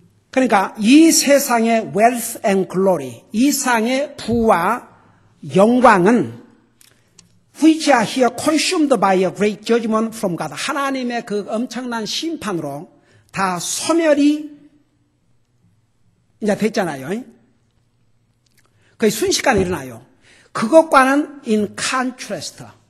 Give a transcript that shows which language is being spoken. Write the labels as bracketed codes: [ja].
[ko] 그러니까 이 세상의 [en] wealth and glory, [ko] 이 세상의 부와 영광은 [en] which are here consumed by a great judgment from God. [ko] 하나님의 그 엄청난 심판으로 다 소멸이 이제 됐잖아요. 거의 순식간에 일어나요. 그것과는 [en] in contrast.